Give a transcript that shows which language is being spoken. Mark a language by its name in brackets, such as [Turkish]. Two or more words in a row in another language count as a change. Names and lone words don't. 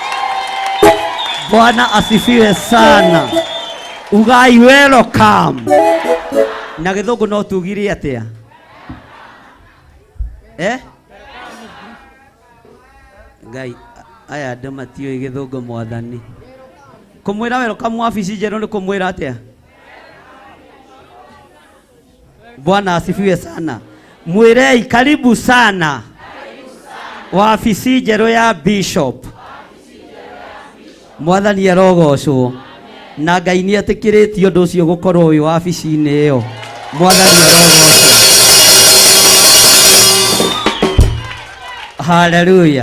[Swahili] Bwana asifiwe sana. Ugai welcome. [Kikuyu] Na gĩthũngũ no tugire atĩa? Ngai aya andũ matiũĩ gĩthũngũ mwathani. Kũmwĩra welcome wabici njerũ nĩ kũmwĩra atĩa? [Swahili] Bwana asifiwe sana. Mwirei karibu sana. [Kikuyu] Wabici njerũ ya Bishop. Mwathani arogocwo. Na Ngai nĩ etĩkĩrĩtie ũndũ ũcio gũkorwo wĩ wabici-inĩ ĩyo. Mwathani arogocwo. Hallelujah.